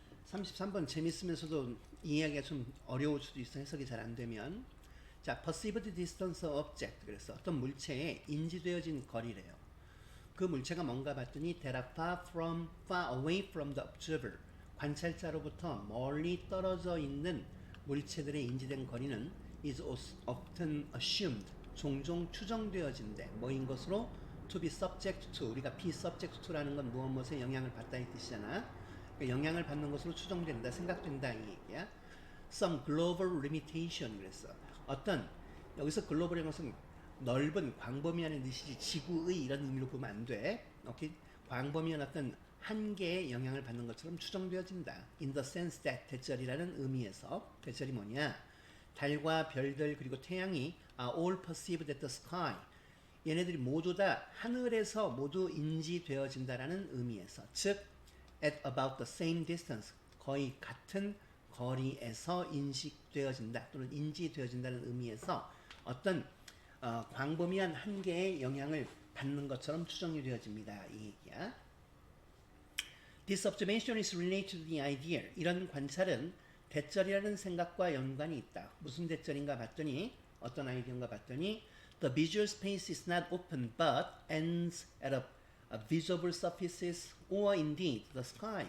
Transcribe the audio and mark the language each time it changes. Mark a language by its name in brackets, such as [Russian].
[Korean] 33번 재밌으면서도 이해하기가 좀 어려울 수도 있어. 해석이 잘 안 되면. [English] 자, perceived distance of object. [Korean] 그래서 어떤 물체에 인지되어진 거리래요. 그 물체가 뭔가 봤더니 [English] that are far away from the observer. [Korean] 관찰자로부터 멀리 떨어져 있는 물체들의 인지된 거리는 [English] is often assumed. [Korean] 종종 추정되어진대. 뭐인 것으로? [English] to be subject to. [Korean] 우리가 [English] be subject to [Korean] 라는 건 무엇에 영향을 받다 이 뜻이잖아. 영향을 받는 것으로 추정된다, 생각된다 이 얘기야. [English] Some global limitation 그랬어. [Korean] 어떤 여기서 글로벌이라는 것은 넓은 광범위한 뜻이지 지구의 이런 의미로 보면 안 돼. 오케이? 광범위한 어떤 한계에 영향을 받는 것처럼 추정되어진다. [English] In the sense that [Korean] 대절이라는 의미에서 대절이 뭐냐? 달과 별들 그리고 태양이 [English] are all perceived at the sky. [Korean] 얘네들이 모두 다 하늘에서 모두 인지되어진다라는 의미에서 즉 [English] at about the same distance [Korean] 거의 같은 거리에서 인식되어진다 또는 인지되어진다는 의미에서 어떤 광범위한 한계에 영향을 받는 것처럼 추정이 되어집니다. 이 얘기야. [English] This observation is related to the idea. [Korean] 이런 관찰은 대절이라는 생각과 연관이 있다. 무슨 대절인가 봤더니 어떤 아이디어인가 봤더니 [English] The visual space is not open but ends at a visible surfaces or indeed the sky.